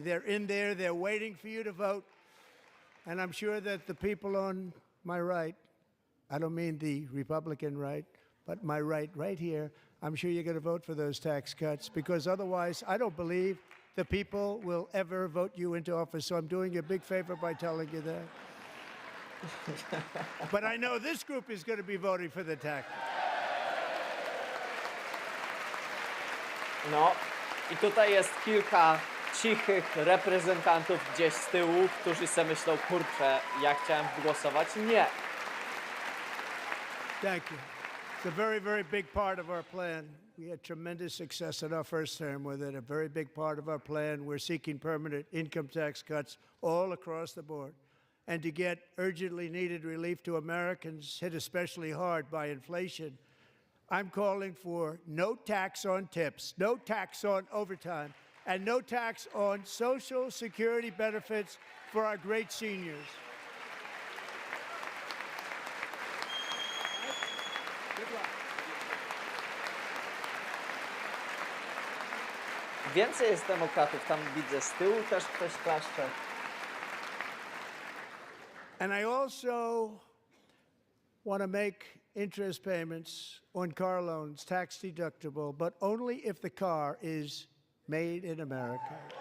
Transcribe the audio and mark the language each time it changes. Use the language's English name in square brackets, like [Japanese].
[English] They're in there, they're waiting for you to vote. And I'm sure that the people on my right, I don't mean the Republican right, but my right here, I'm sure you're going to vote for those tax cuts, because otherwise I don't believe the people will ever vote you into office. So I'm doing you a big favor by telling you that. But I know this group is going to be voting for the tax. [Polish] No, i tutaj jest kilka cichych reprezentantów gdzieś z tyłu, którzy sobie myślą, kurczę, ja chciałem głosować nie. [English] Thank you. It's a very, very big part of our plan. We had tremendous success in our first term with it. A very big part of our plan. We're seeking permanent income tax cuts all across the board. And to get urgently needed relief to Americans hit especially hard by inflation, I'm calling for no tax on tips, no tax on overtime, and no tax on Social Security benefits for our great seniors. [Polish] Więcej jest demokratów, tam widzę z tyłu też ktoś klaszcze. [English] And I also want to make interest payments on car loans tax deductible, but only if the car is made in America.